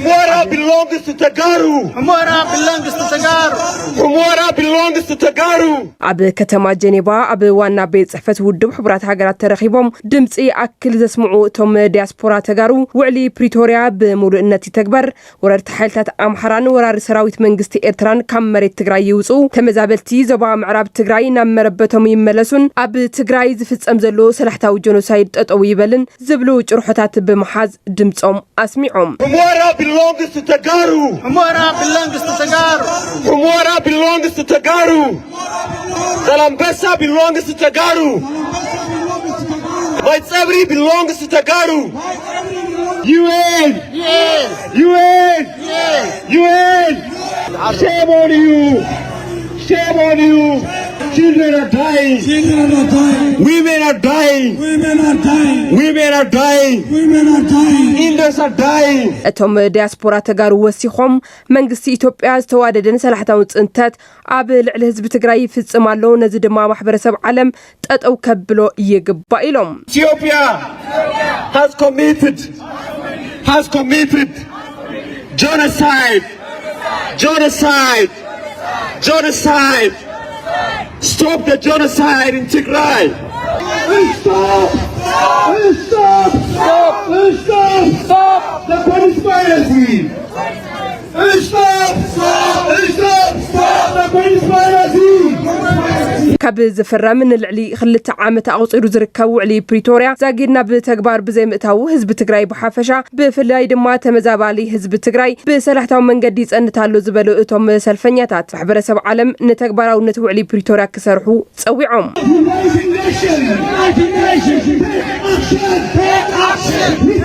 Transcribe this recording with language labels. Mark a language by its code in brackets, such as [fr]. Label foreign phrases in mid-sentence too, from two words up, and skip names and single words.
[ti] ኣብ ከተማ ጀኔቫ ኣብ ዋና ቤት ጽሕፈት ውድብ ሕብራት ሃገራት ተረኺቦም ድምጺ ኣክል ዘስምዑ እቶም ዲያስፖራ ተጋሩ ውዕሊ ፕሪቶሪያ ብምሉእነት ይተግበር ወረርቲ ሓይልታት ኣምሓራን ወራሪ ሰራዊት መንግስቲ ኤርትራን ካብ መሬት ትግራይ ይውፁ ተመዛበልቲ ዞባ ምዕራብ ትግራይ ናብ መረበቶም ይመለሱን ኣብ ትግራይ ዝፍጸም ዘሎ ሰላሕታዊ ጀኖሳይድ ጠጠው ይበልን ዝብሉ ጭርሖታት ብምሓዝ ድምጾም ኣስሚዖም [en] Kalambesa belongs to Tagaru. My Sabri belongs to Tagaru. UN! UN! UN! Shame on you! Shame on you! Children are dying! Women are dying! Women are dying! Indians are dying! [ti] እቶም ዲያስፖራ ተጋሩ ወሲኾም መንግስቲ ኢትዮጵያ ዝተዋደደን ሰላሕታዊ ጽንተት ኣብ ልዕሊ ህዝቢ ትግራይ ይፍጽማሎ ነዚ ድማ ማሕበረሰብ ዓለም ጠጠው ከብሎ ይግባእ ኢሎም [en] Ethiopia has committed genocide. Stop the genocide in Tigray. Stop the conspiracy. Stop the conspiracy. [ti] ካብ ዝፍረም ንልዕሊ 2 ዓመት ኣቁጽሩ ዝርከብ ውዕሊ ፕሪቶሪያ ዛጊድና ብተግባር ብዘይ ምእታው ህዝቢ ትግራይ ብሓፈሻ ብፍላይ ድማ ተመዛባሊ ህዝቢ ትግራይ ብሰላሕታዊ መንገዲ ይጸንታሉ ዝበሉ እቶም ሰልፈኛታት ማሕበረሰብ ዓለም ንተግባራውነት ውዕሊ ፕሪቶሪያ ክሰርሑ ጸዊዖም